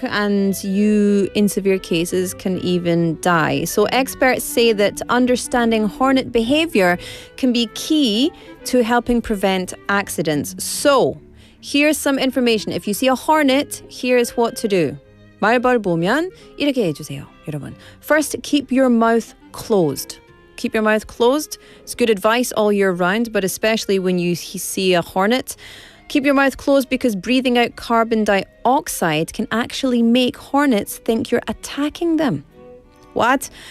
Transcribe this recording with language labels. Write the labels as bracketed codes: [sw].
[en] And you, in severe cases, can even die. So experts say that understanding hornet behavior can be key to helping prevent accidents. So here's some information. If you see a hornet, here's what to do. [ko] 말벌 보면 이렇게 해주세요, 여러분. [en] First, keep your mouth closed. Keep your mouth closed. It's good advice all year round, but especially when you see a hornet. Keep your mouth closed because breathing out carbon dioxide can actually make hornets think you're attacking them. What?